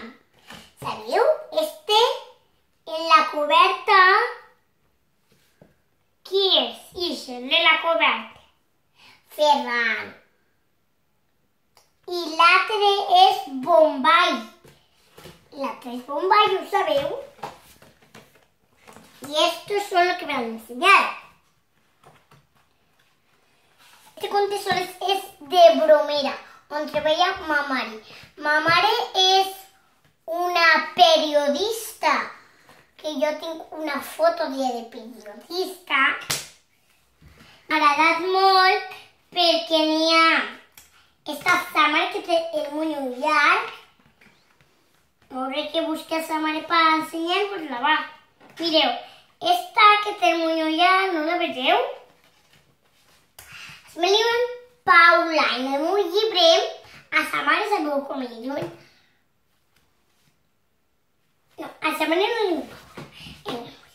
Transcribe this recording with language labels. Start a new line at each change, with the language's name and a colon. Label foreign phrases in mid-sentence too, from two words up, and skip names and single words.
Catalan: Sabeu? En la coberta, qui és? Ixen, de la coberta. Ferran. I l'altre és Bombay. L'altre és Bombay, ho sabeu?
Spanish: I estos son lo que me han enseñado.
Catalan: Este conte és de Bromera, on treballa ma mare. Ma mare és una periodista, que jo tinc una foto de periodista. M'ha agradat molt perquè n'hi ha esta mare que té el monyo llarg. Hauré que buscar esa mare
Spanish: para enseñar-vos-la,
Catalan: va. Mireu, esta que té el monyo llarg, no la vegeu? Es me diuen Paula. En el meu llibre, a sa mare sabeu com li diuen? No, a sa mare no li diuen Paula.